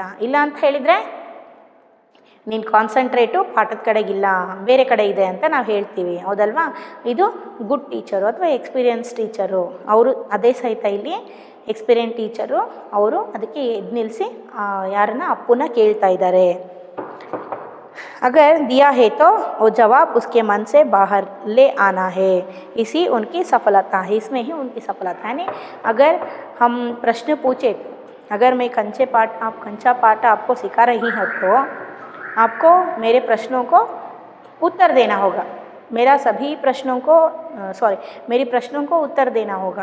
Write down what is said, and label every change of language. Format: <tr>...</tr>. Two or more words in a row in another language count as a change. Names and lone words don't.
<kn>ಇಲ್ಲ ಅಂತ ಹೇಳಿದರೆ ನೀನು ಕಾನ್ಸಂಟ್ರೇಟು ಪಾಠದ ಕಡೆಗಿಲ್ಲ, ಬೇರೆ ಕಡೆ ಇದೆ ಅಂತ ನಾವು ಹೇಳ್ತೀವಿ. ಹೌದಲ್ವಾ, ಇದು</kn> <en>good teacher</en> <kn>ಅಥವಾ</kn> <en>experience teacher.</en> <kn>ಅವರು ಅದೇ ಸಹಿತ ಇಲ್ಲಿ</kn> <en>experience teacher,</en> <kn>ಅವರು ಅದಕ್ಕೆ ಎದ್ದು ನಿಲ್ಲಿಸಿ ಯಾರನ್ನ, ಅಪ್ಪುನ ಕೇಳ್ತಾ ಇದ್ದಾರೆ.</kn> <hi>अगर दिया है तो वो जवाब उसके मन से बाहर ले आना है, इसी उनकी सफलता है, इसमें ही उनकी सफलता है. नहीं, अगर हम प्रश्न पूछे, अगर मैं कंचा पाठ आपको सिखा रही हूँ तो आपको मेरे प्रश्नों को उत्तर देना होगा, मेरी प्रश्नों को उत्तर देना होगा.</hi>